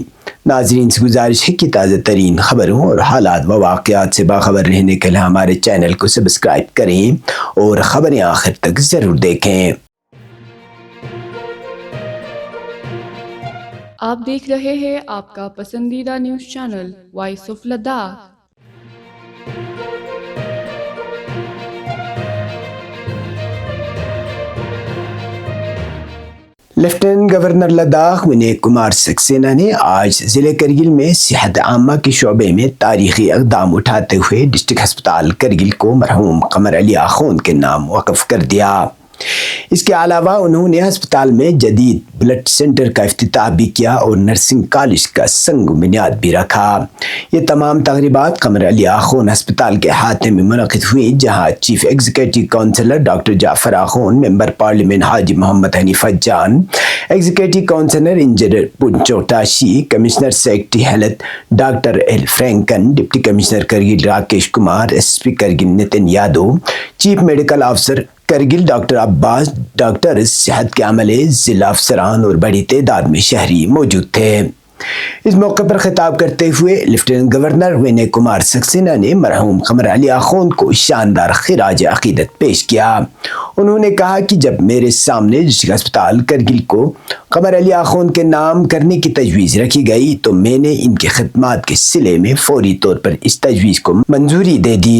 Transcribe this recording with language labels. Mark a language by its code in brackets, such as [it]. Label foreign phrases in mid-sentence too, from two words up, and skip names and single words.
[ur] ناظرین سے گزارش ہے کہ تازہ ترین خبروں اور حالات و واقعات سے باخبر رہنے کے لیے ہمارے چینل کو سبسکرائب کریں اور خبریں آخر تک ضرور دیکھیں۔ آپ دیکھ رہے ہیں آپ کا پسندیدہ [en] news channel [ur] وائس آف لداخ۔ [en] Lieutenant Governor [ur] لداخ ونے کمار سکسینہ نے آج ضلع کرگل میں صحت عامہ کے شعبے میں تاریخی اقدام اٹھاتے ہوئے [en] District Hospital [ur] کرگل کو مرحوم قمر علی آخوند کے نام وقف کر دیا۔ اس کے علاوہ انہوں نے ہسپتال میں جدید [en] blood centre [ur] کا افتتاح بھی کیا اور [en] nursing college [ur] کا سنگ بنیاد بھی رکھا۔ یہ تمام تقریبات قمر علی آخوند ہسپتال کے احاطے میں منعقد ہوئی، جہاں [en] Chief Executive Councillor [ur] ڈاکٹر جعفر آخوند، [en] Member Parliament [ur] حاجی محمد حنیفہ جان، [en] Executive Councillor Engineer [ur] پونچو ٹاشی، [en] Commissioner Secretary Health [ur] ڈاکٹر ایل فرینکن، [en] Deputy Commissioner [ur] کرگل راکیش کمار، [en] SP [ur] کرگل نتن یادو، [en] Chief Medical Officer [ur] کرگل ڈاکٹر عباس، ڈاکٹر صحت کے عملے، ضلع افسران اور بڑی تعداد میں شہری موجود تھے۔ اس موقع پر خطاب کرتے ہوئے [en] Lieutenant Governor [ur] ونے کمار سکسینہ نے مرحوم قمر علی آخوند کو شاندار خراج عقیدت پیش کیا۔ انہوں نے کہا کہ جب میرے سامنے [en] District Hospital [ur] کرگل کو قمر علی آخوند کے نام کرنے کی تجویز رکھی گئی تو میں نے ان کی خدمات کے صلے میں فوری طور پر اس تجویز کو منظوری دے دی۔